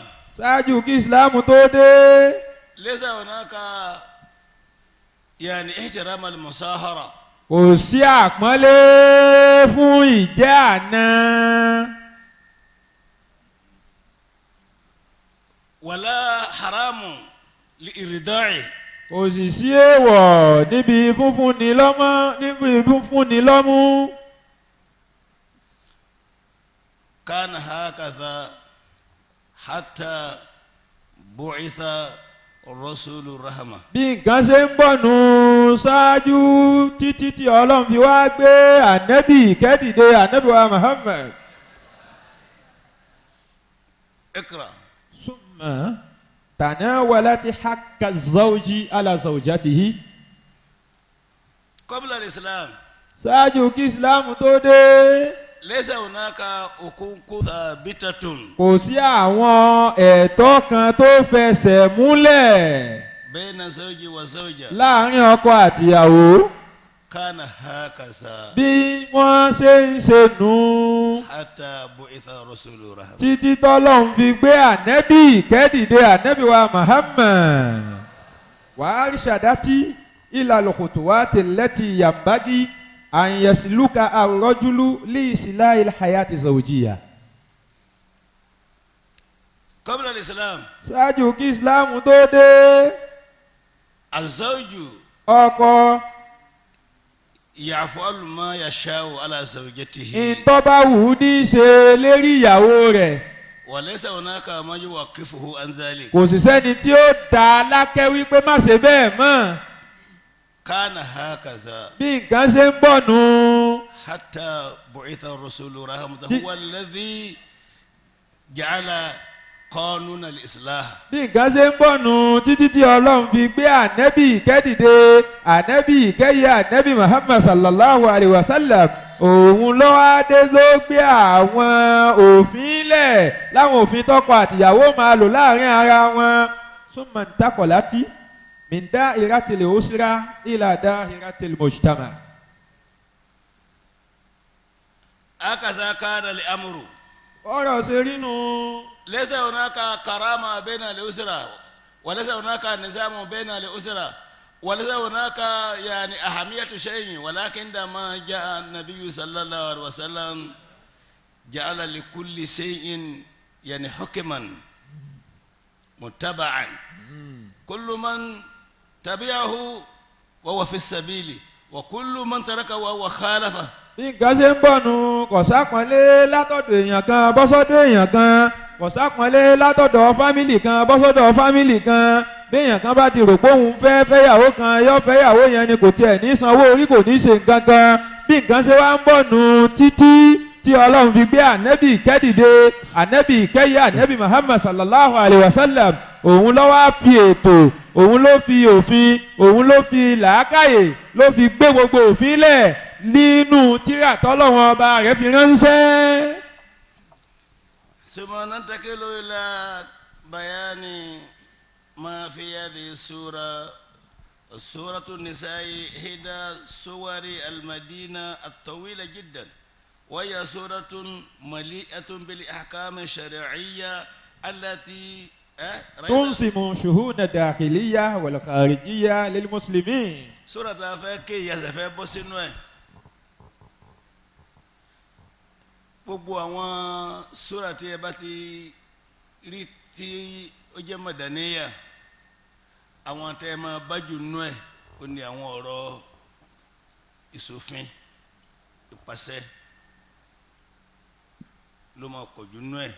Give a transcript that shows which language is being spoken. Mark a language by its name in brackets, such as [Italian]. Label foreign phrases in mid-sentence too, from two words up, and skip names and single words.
[Yoruba] ṣáájú kí ìsìláàmù tó dé [Arabic] ليس هناك يعني احترام المصاهرة [Yoruba] kò sí àpọ́nlé fún ìjẹ́ àná [Arabic] ولا حرام لإرضاع [Yoruba] kò sì sí èèwọ̀ níbi fúnfúnni lọ́mú. [Arabic] كان هكذا حتى بعث الرسول الرحمة. [Yoruba] bí nǹkan ṣe ń bọ̀ nù ṣáájú títí tí ọlọ́run fi wá gbé ànábì kẹ́dìde ànábì wa Muhammad. [Arabic] اقرأ. ثم تناولت حق الزوج على زوجته. قبل الإسلام [Yoruba] ṣáájú kí ìsìláàmù tó dé [Arabic] ليس هناك حقوق ثابتة [Yoruba] kò sí àwọn ẹ̀tọ́ kan tó fẹsẹ̀ múlẹ̀ [Arabic] بين زوج وزوجة. [Yoruba] láàrin ọkọ àtìyàwó [Arabic] كان هكذا [Yoruba] bí wọ́n ṣe ń ṣe nù [Arabic] حتى بعث رسول الرحمة. [Yoruba] títí tọ́lọ́run fi gbé ànẹ́bì kẹ́dìde ànẹ́bì wa Muhammad. wàá rí ṣàdátì ìlànà [Arabic] خطوات التي ينبغي أن يسلك الرجل لإصلاح الحياة الزوجية. قبل الإسلام [Yoruba] ṣáájú kí islam tó dé [Arabic] الزوج [Yoruba] ọkọ [Arabic] يفعل ما يشاء على زوجته [Yoruba] ìtọ́ bá wù ú ní í ṣe lérí ìyàwó rẹ̀ [Arabic] وليس هناك ما يوقفه عن ذلك. [Yoruba] kò sì sẹ́ni tí ó dá a lákẹ́ wípé má ṣe bẹ́ẹ̀ mọ́. [Arabic] كان هكذا [Yoruba] bí nǹkan ṣe ń bọ̀ nù [Arabic] حتى بعث الرسول رحمة هو الذي جعل قانون الإصلاح. [Yoruba] bí nǹkan ṣe ń bọ̀ nù títí tí ọlọ́run fi gbé ànẹ́bì kẹ́dìde ànẹ́bì kẹ́yẹ ànẹ́bì Muhammad [Arabic] صلى الله عليه وسلم [Yoruba] òun ló wá dé ló gbé àwọn òfin lẹ̀ láwọn òfin tọkọ àtìyàwó máa lò láàrin ara wọn. [Arabic] ثم انتقلت من دائرة الأسرة إلى دائرة المجتمع. هكذا كان الأمر. [Yoruba] ọ̀rọ̀ ṣe rí nù. [Arabic] ليس هناك كرامة بين الأسرة وليس هناك نظام بين الأسرة وليس هناك يعني أهمية شيء، ولكن عندما جاء النبي صلى الله عليه وسلم جعل لكل شيء يعني حكما متبعا كل من تبعه وهو في السبيل وكل من تركه وهو خالفه. [Yoruba] bí nǹkan ṣe ń bọ̀ nù kò sápọ́nlé látọ̀dọ̀ èèyàn kan bọ́sọ́dọ̀ èèyàn kan kò sápọ́nlé látọ̀dọ̀ fámìlì kan bọ́sọ́dọ̀ fámìlì kan béèyàn kan bá ti rò pé òun fẹ́ fẹ́yàwó kan yóò fẹ́yàwó yẹn ni kò tiẹ̀ ní sanwó orí kò ní ṣe nǹkan kan bí nǹkan ṣe wá ń bọ̀ nù títí tí ọlọ́run fi gbé ànẹ́bì kẹ́dìde ànẹ́bì kẹ́yẹ ànẹ́bì Muhammad [Arabic] صلى الله عليه وسلم [Yoruba] òun ló wá fi ètò òun ló fi òfin òun ló fi làákàyè ló fi gbé gbogbo òfin lẹ̀ nínú tírà tọ́lọ́wọ́n ọba rẹ̀ fi ránṣẹ́. [Arabic] ثم ننتقل إلى بيان ما في هذه السورة. سورة النساء إحدى سور المدينة الطويلة جدا، وهي سورة مليئة بالأحكام الشرعية التي تنظم شؤون الداخلية والخارجية للمسلمين. سورة فاكي يزفى بوسنوه [Yoruba] gbogbo àwọn sura tí ẹ bá ti rí tí ó jẹ́ mọ̀dàníyà àwọn tẹ́ ẹ máa bájú nú ẹ̀ ó ní àwọn ọ̀rọ̀ ìṣòfin ìpàṣẹ ló máa pọ̀jù nú ẹ̀.